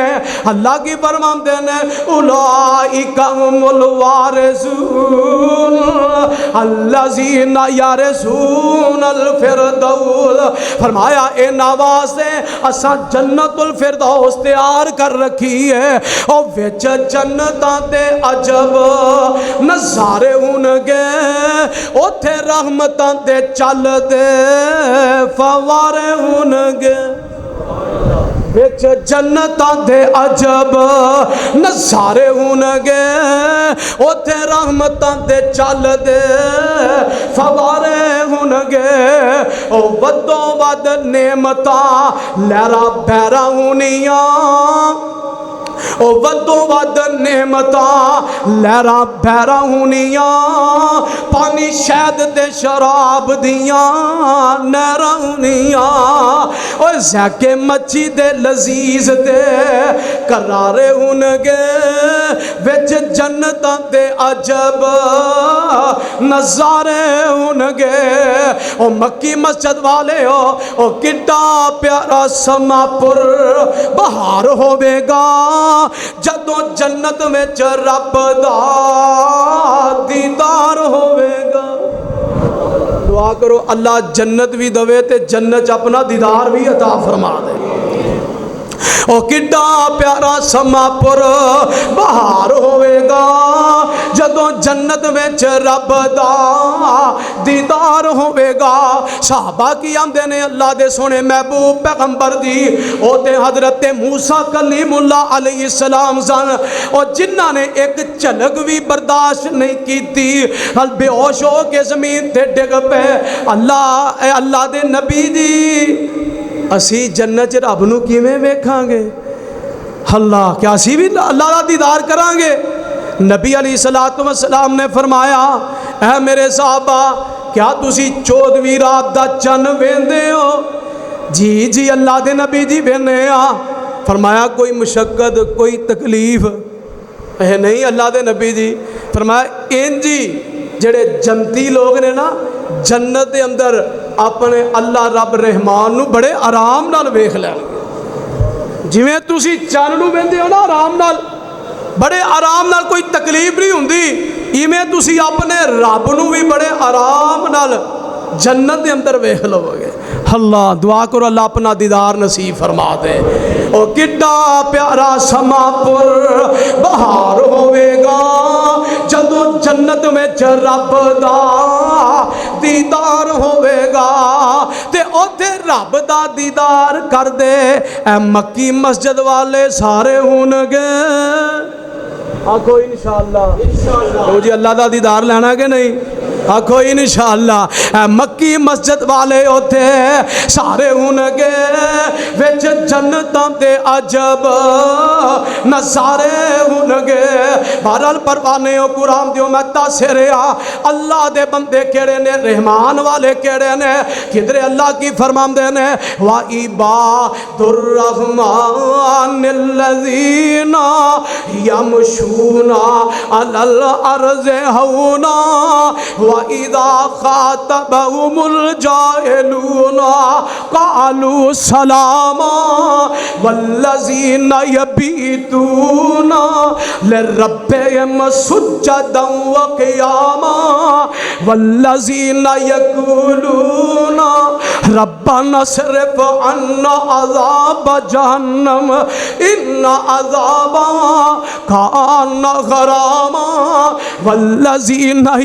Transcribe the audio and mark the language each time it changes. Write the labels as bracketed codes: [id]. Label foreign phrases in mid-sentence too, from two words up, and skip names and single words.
[pa] اللہ کی فرماندے نے [ar] اولئک هم الوارثون الذین یرثون الفردوس۔ [pa] فرمایا اے نواسے اساں جنت الفردوس تیار کر رکھی ہے، او وچ جنتاں تے عجب نظارے ہونگے، اوتھے رحمتاں تے چل دے فوارے ہونگے، وچ جنتاں دے عجب نظارے ہونگے، اوتھے رحمتاں دے چل دے فوارے ہونگے، او ودوں ود نعمتاں لہرا بہرا ہونیاں، او ودوں ود نعمتاں لہرا بہرا ہونیاں، پانی شہد تے شراب دیاں نہراں ہونیاں، او ذائقے مچھی دے لذیذ تے کرارے ہونگے، وچ جنتاں تے عجب نظارے ہونگے۔ او مکی مسجد والے او کڈا پیارا سما پر بہار ہوے گا جدوں جنت وچ رب دا دیدار ہوے گا۔ دعا کرو اللہ جنت بھی دوے تے جنت اپنا دیدار بھی عطا فرما دے۔ او کڈا پیارا سما پر بہار ہوے گا جدوں جنت وچ رب دا دیدار ہوے گا۔ صحابہ کی آمدے نے اللہ دے سونے محبوب پیغمبر دی او تے حضرت موسیٰ کلیم اللہ علیہ السلام سن، او جنہاں نے ایک جھلک بھی برداشت نہیں کیتی، بے ہوش ہو کے زمین تے ڈگ پے۔ اللہ دے نبی دی اسی جنت رب نو کیویں ویکھاں گے؟ اللہ کیا اسی بھی اللہ دا دیدار کران گے؟ نبی علیہ السلام نے فرمایا اے میرے صحابہ کیا تسی 14ویں رات دا چن ویندے ہو؟ جی جی اللہ دے نبی جی ویندے ہاں۔ فرمایا کوئی مشقت کوئی تکلیف؟ نہیں اللہ دے نبی جی۔ فرمایا انجی جڑے جنتی لوگ نے نا جنت دے اندر اپنے اللہ رب رحمان نو بڑے آرام نال ویکھ لین گے، جویں تسی چن نو ویندے ہو نا آرام نال، بڑے آرام نال کوئی تکلیف نہیں ہوندی، ایویں تسی اپنے رب نو بھی بڑے آرام نال جنت دے اندر ویکھ لو گے۔ اللہ دعا کرو اللہ اپنا دیدار نصیب فرما دے۔ او کڈا پیارا سما پر بہار ہوے گا جدوں جنت وچ رب دا دیدار ہوے گا، تے اوتھے رب دا دیدار کر دے اے مکی مسجد والے سارے ہونگے۔ آکھو انشاءاللہ، او جی اللہ دا دیدار لینا کہ نہیں؟ آکھو انشاءاللہ۔ مکی مسجد والے ہوتے سارے ہونگے، وچ جنتاں دے عجب نظارے ہونگے۔ بہرحال پروانے او قرآن دیو میں تاثریا اللہ دے بندے کیڑے نے، رحمان والے کیڑے نے، کدھرے اللہ کی فرمان دے نے [ar] وَعِبَادُ الرَّحْمَنِ الَّذِينَ يَمْشُونَ عَلَى الْأَرْضِ هَوْنًا وَإِذَا خَاطَبَهُمُ الْجَاهِلُونَ قَالُوا سَلَامًا وَالَّذِينَ يَبِيتُونَ لِرَبِّهِمْ سُجَّدًا وَقِيَامًا وَالَّذِينَ يَقُولُونَ رَبَّنَا اصْرِفْ عَنَّا عَذَابَ جَهَنَّمَ إِنَّ عَذَابَهَا كَانَ غَرَامًا وَالَّذِينَ